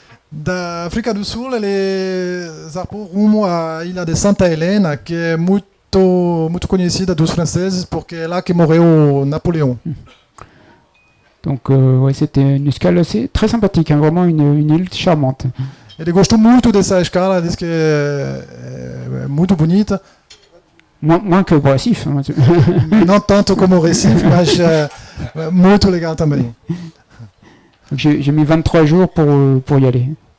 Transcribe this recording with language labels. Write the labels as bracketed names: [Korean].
[Portuguese] Da África do Sul, ele zarpou rumo à ilha de Santa Helena, que é muito conhecida dos franceses, porque é lá que morreu Napoléon. [French] Donc ouais, c'était une escale très sympathique, hein, vraiment une île charmante. [Portuguese] Ele gostou muito dessa escala, disse que é muito bonita. [French] Moins que pour Recife. Hein. [Portuguese] Não tanto como o Recife, mas muito legal também. [French] J'ai mis 23 jours pour y aller.